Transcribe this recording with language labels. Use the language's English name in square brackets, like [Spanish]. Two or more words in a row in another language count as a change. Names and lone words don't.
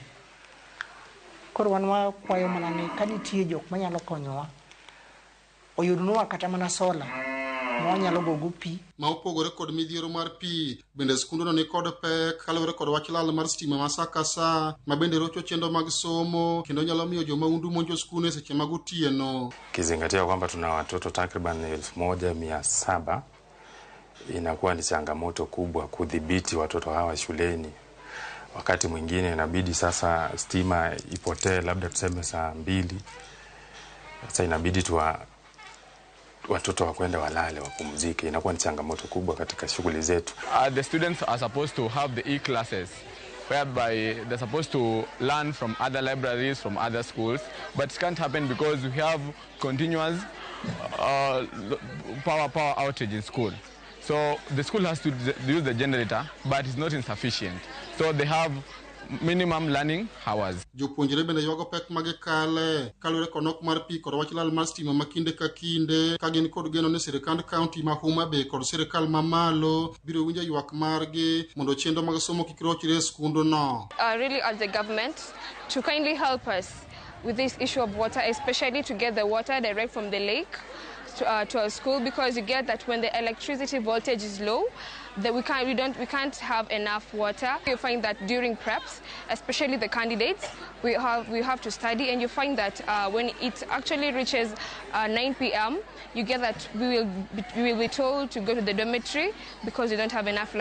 [Luo (Kenya and Tanzania)] Koro wan wakwayo mana ni ka nitie jok manyalo konyowa, oyudnwa kata mana sola mwanyalo gogo pi. Ma opogore kod midhiero mar pi, bende skundno ni kod pek kaluwore kod wach lal mar stima ma sa ka sa, ma bende rocho chenro mag somo kendo nyalo miyo jomaundu monjo skundno e seche mag otieno. [Swahili] Kizingatia kwamba tuna watoto takriban 1700, inakuwa ni changamoto kubwa kudhibiti watoto hawa shuleni. Wakati mwingine inabidi sasa stima ipotee labda tuseme saa 2. Sasa inabidi watoto wakwende walale wapumzike. Inakuwa ni changamoto kubwa katika shughuli zetu. [English] The students are supposed to have the e-classes whereby they're supposed to learn from other libraries, from other schools, but it can't happen because we have continuous power outage in school. So the school has to use the generator, but it's not insufficient. So they have minimum learning hours. [Luo (Kenya and Tanzania)] Jopuonjre bende ywago pek magikale kaluwore kod nok mar pi kod wach lal mar stima ma kinde ka kinde ka gin kod geno ni sirikand kaunti ma Homa Bay kod sirikal mamalo biro winjo ywak margi mondo chenro mag somo kik rochre e skundno. [English] Really urge the government to kindly help us with this issue of water, especially to get the water direct from the lake to our school, because you get that when the electricity voltage is low, that we can't have enough water. You find that during preps, especially the candidates, we have to study, and you find that when it actually reaches 9 p.m., you get that we will be told to go to the dormitory because we don't have enough light.